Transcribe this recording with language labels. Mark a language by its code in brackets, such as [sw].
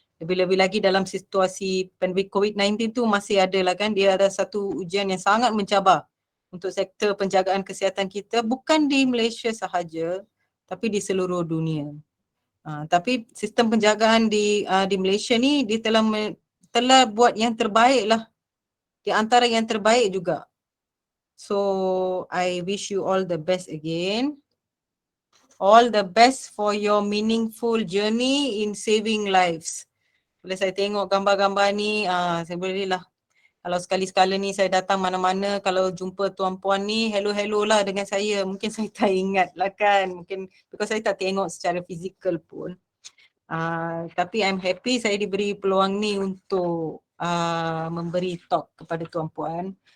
[ms] Lebih-lebih lagi dalam situasi pandemik COVID-19 tu masih ada lah kan, dia ada satu ujian yang sangat mencabar untuk sektor penjagaan kesihatan kita, bukan di Malaysia sahaja tapi di seluruh dunia. Tapi sistem penjagaan di Malaysia ni dia telah telah buat yang terbaik lah. Di antara yang terbaik juga. [en] So I wish you all the best again. All the best for your meaningful journey in saving lives. [ms] Bila saya tengok gambar-gambar ni, saya boleh lah. Kalau sekali-sekala ni saya datang mana-mana, kalau jumpa tuan-puan ni, hello-hello lah dengan saya. Mungkin saya tak ingat lah kan. Mungkin [en] because [ms] saya tak tengok secara fizikal pun. Tapi [en] I'm happy [ms] saya diberi peluang ni untuk memberi talk kepada tuan-puan.